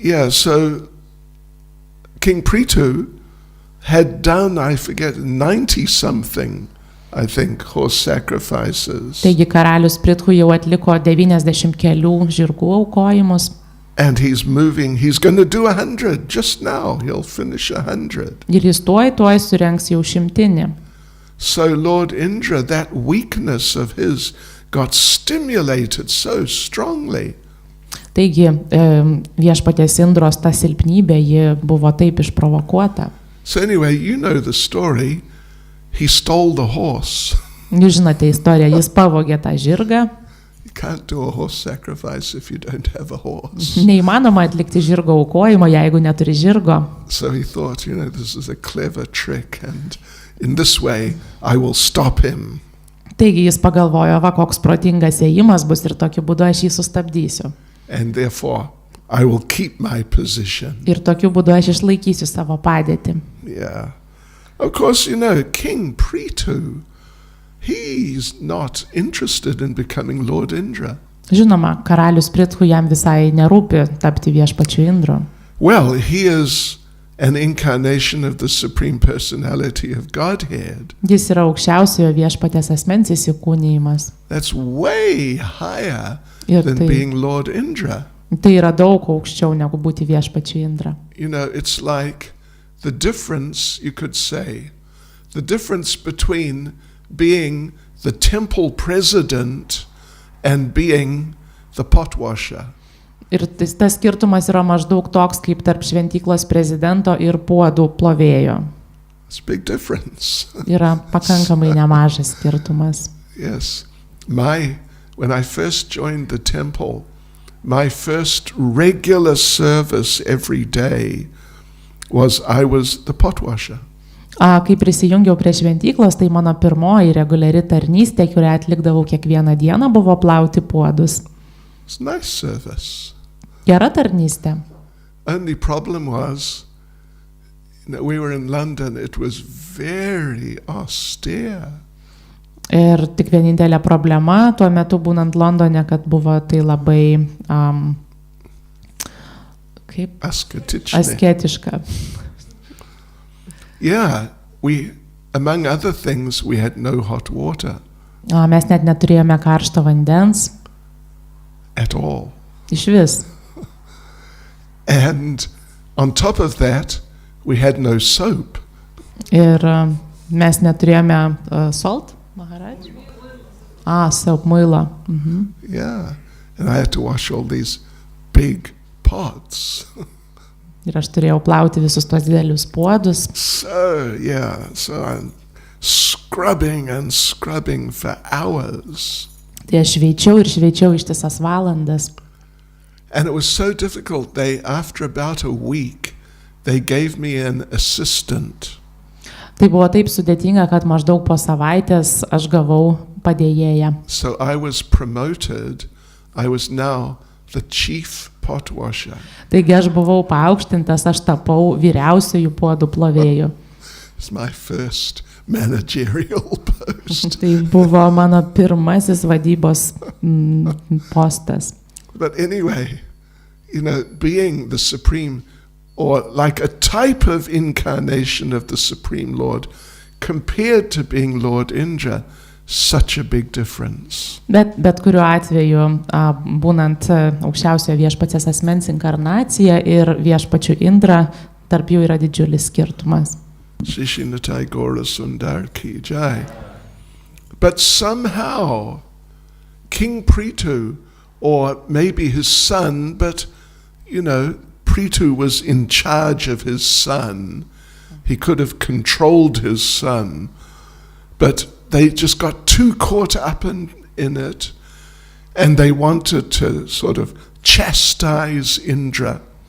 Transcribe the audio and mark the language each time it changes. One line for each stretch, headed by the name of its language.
English: So King Prithu had done, I forget, 90-something, I think, horse sacrifices.
Lithuanian: Taigi karalius Prithu jau atliko 90 kelių žirgų aukojimus.
English: And he's going to do 100 just now, he'll finish 100.
Lithuanian: Ir jis tuoj surengs jau 100.
English: So Lord Indra, that weakness of his got stimulated so strongly.
Lithuanian: Taigi viešpaties Indros ta silpnybė, ji buvo taip išprovokuota.
English: So anyway, you know the story. He stole the horse.
Lithuanian: Jūs žinote istoriją, jis pavogė tą žirgą.
English: You can't do a horse sacrifice if you don't have a horse.
Lithuanian: Neįmanoma atlikti žirgo aukojimo, jeigu neturi žirgo.
English: So he thought, this is a clever trick, and in this way I will stop him.
Lithuanian: Taigi jis pagalvojo, va koks protingas ėjimas bus ir tokiu būdu aš jį sustabdysiu.
English: And therefore I will keep my position.
Lithuanian: Ir tokiu būdu aš išlaikysiu savo padėtį.
English: Yeah. Of course, King Prithu, he's not interested in becoming Lord Indra.
Lithuanian: Žinoma, karalius Prithu jam visai nerūpi tapti viešpačiu Indru.
English: Well, he is an incarnation of the Supreme Personality of Godhead.
Lithuanian: Jis yra aukščiausiojo viešpaties asmens įsikūnijimas.
English: That's way higher
Lithuanian: Ir
English: than being Lord Indra.
Lithuanian: Tai yra daug aukščiau negu būti viešpačiu Indra.
English: It's like the difference, you could say, the difference between being the temple president and being the pot washer.
Lithuanian: Ir tas skirtumas yra maždaug toks kaip tarp šventyklos prezidento ir puodų plovėjo.
English: It's a big difference.
Lithuanian: Yra pakankamai nemažas skirtumas.
English: Yes. When I first joined the temple, my first regular service every day was I was the pot washer.
Lithuanian: Kai prisijungiau prie šventyklos, tai mano pirmoji reguliari tarnystė, kurią atlikdavau kiekvieną dieną, buvo plauti puodus.
English: It's nice service.
Lithuanian: Gera tarnystė.
English: Only problem was, we were in London, it was very austere.
Lithuanian: Ir tik vienintelė problema tuo metu būnant Londone, kad buvo tai labai asketiška.
English: Yeah, among other things, we had no hot water.
Lithuanian: Mes net neturėjome karšto vandens.
English: At all.
Lithuanian: Išvis.
English: And on top of that, we had no soap.
Lithuanian: Ir mes neturėjome salt, Maharaj?
English: Soap,
Lithuanian: muilo.
English: Yeah, and I had to wash all these big pots.
Lithuanian: Ir aš turėjau plauti visus tos didelius puodus.
English: So I'm scrubbing and scrubbing for hours.
Lithuanian: Tai aš šveičiau ir šveičiau ištisas valandas.
English: And it was so difficult. After about a week, they gave me an assistant.
Lithuanian: Tai buvo taip sudėtinga, kad maždaug po savaitės aš gavau padėjėją.
English: So I was promoted. I was now the chief pot washer.
Lithuanian: Taigi aš buvau paaukštintas, aš tapau vyriausiųjų puodų plovėjų.
English: It's my first managerial post.
Lithuanian: Tai buvo mano pirmasis vadybos postas.
English: But anyway, being the supreme, or like a type of incarnation of the Supreme Lord, compared to being Lord Indra, such a big difference.
Lithuanian: Bet kuriuo atveju, būnant aukščiausiojo viešpaties asmens inkarnacija ir viešpačiu Indra, tarp jų yra didžiulis skirtumas.
Hindi: Shishinatai Gora Sundar Ki Jai.
English: But somehow, King Prithu, or maybe his son, but Prithu was in charge of his son. He could have controlled his son, but they just got too caught up in it, and they wanted to sort of chastise Indra.